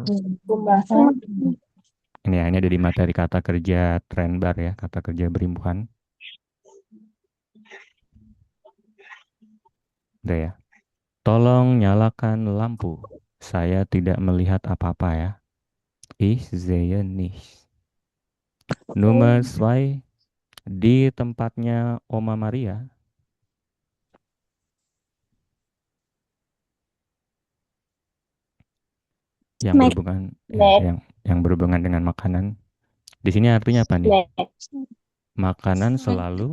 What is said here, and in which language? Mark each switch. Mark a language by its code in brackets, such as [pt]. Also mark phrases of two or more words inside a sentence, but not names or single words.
[id] Rumahan. Ini ada di materi kata kerja Trendbar ya, kata kerja berimbuhan. Udah ya. Tolong nyalakan lampu. Saya tidak melihat apa-apa ya. [de] Ich sehe nichts. [id] Nummer 2, di tempatnya Oma Maria. Yang berhubungan yang berhubungan dengan makanan. Di sini artinya apa nih? Makanan selalu